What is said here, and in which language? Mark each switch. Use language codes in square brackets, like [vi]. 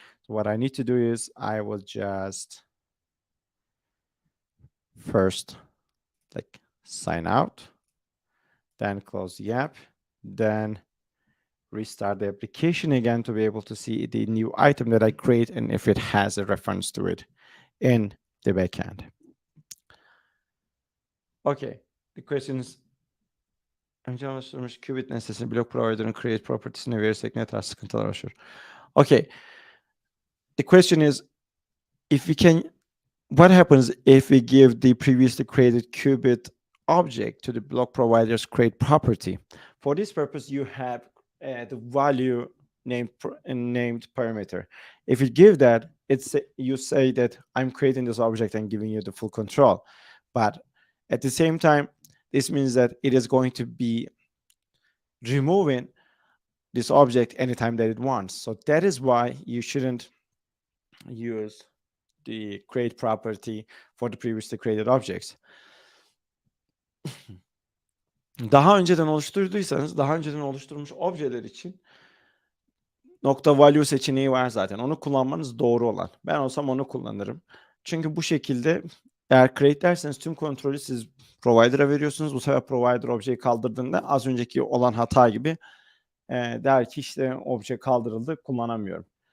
[en] So what I need to do is I will just first like sign out, then close the app, then restart the application again to be able to see the new item that I create and if it has a reference to it in the backend. Okay, the question is [tr] önce anlaşılmış qubit nesnesi block provider'ın create property'sine verirsek ne tarz sıkıntılar oluşur? [en] Okay, the question is if we can, what happens if we give the previously created qubit object to the block provider's create property? For this purpose, you have the value named parameter. If you give that, it's you say that I'm creating this object and giving you the full control. But at the same time, this means that it is going to be removing this object anytime that it wants. So that is why you shouldn't use the create property for the previously created objects. [tr] Daha önceden oluşturduysanız, daha önceden oluşturmuş objeler için nokta value seçeneği var zaten. Onu kullanmanız doğru olan. Ben olsam onu kullanırım. Çünkü bu şekilde eğer create derseniz tüm kontrolü siz provider'a veriyorsunuz. Bu sefer provider objeyi kaldırdığında az önceki olan hata gibi der ki işte obje kaldırıldı, kullanamıyorum.